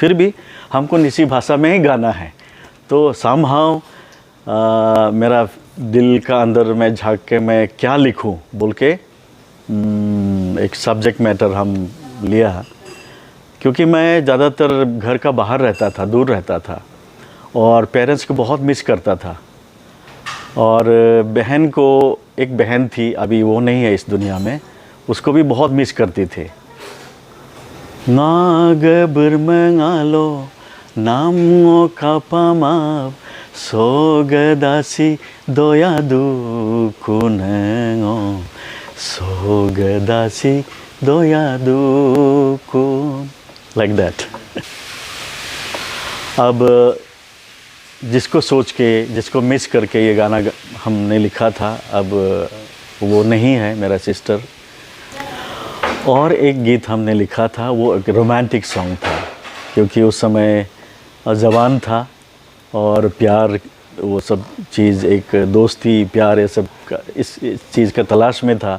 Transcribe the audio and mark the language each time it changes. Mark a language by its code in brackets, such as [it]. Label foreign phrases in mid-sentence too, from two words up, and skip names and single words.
[hi] फिर भी हमको निशी भाषा में ही गाना है, तो समहाउ मेरा दिल का अंदर में झांक के मैं क्या लिखूं बोल के एक [en] subject matter [hi] हम लिया। क्योंकि मैं ज़्यादातर घर का बाहर रहता था, दूर रहता था, और पेरेंट्स को बहुत मिस करता था। और बहन को, एक बहन थी, अभी वो नहीं है इस दुनिया में, उसको भी बहुत मिस करती थी। [njz] नागबर मंगालो नामो कापामाव सोगदासी दोयादु कुनंगो सोगदासी दोयादु कुन, [en] like that. [hi] अब जिसको सोच के, जिसको मिस करके ये गाना हमने लिखा था, अब वो नहीं है, मेरा सिस्टर। और एक गीत हमने लिखा था, वो एक [en] romantic song [hi] था, क्योंकि उस समय जवान था और प्यार, वो सब चीज़, एक दोस्ती, प्यार, ये सब का, इस चीज़ का तलाश में था।